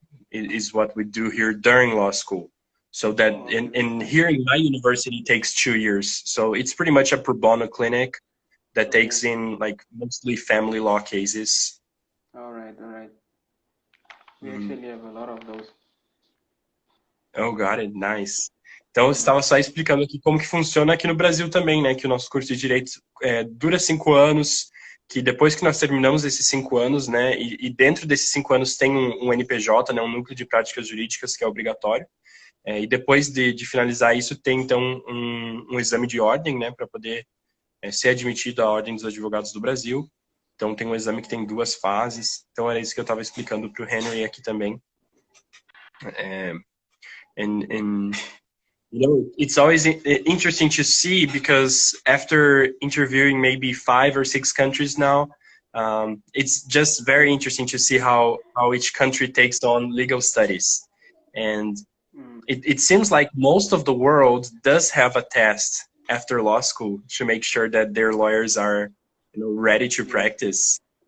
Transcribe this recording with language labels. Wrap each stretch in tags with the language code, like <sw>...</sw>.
<en>Is what we do here during law school. So that in here in my university takes 2 years. So it's pretty much a pro bono clinic that takes in like mostly family law cases. All right. We actually have a lot of those. Oh, got it. Nice.</en> <pt>Então, eu estava só explicando aqui como que funciona aqui no Brasil também, né? Que o nosso curso de Direito dura 5 anos, que depois que nós terminamos esses 5 anos, né? E dentro desses 5 anos tem um NPJ, né? Um Núcleo de Práticas Jurídicas, que é obrigatório. E depois de finalizar isso, tem, então, um exame de ordem, né? Para poder ser admitido à Ordem dos Advogados do Brasil. Então, tem um exame que tem 2 fases. Então, era isso que eu estava explicando para o Henry aqui também.</pt> <en>And you know, it's always interesting to see, because after interviewing maybe 5 or 6 countries now, it's just very interesting to see how each country takes on legal studies. And it seems like most of the world does have a test after law school to make sure that their lawyers are, you know, ready to practice.</en>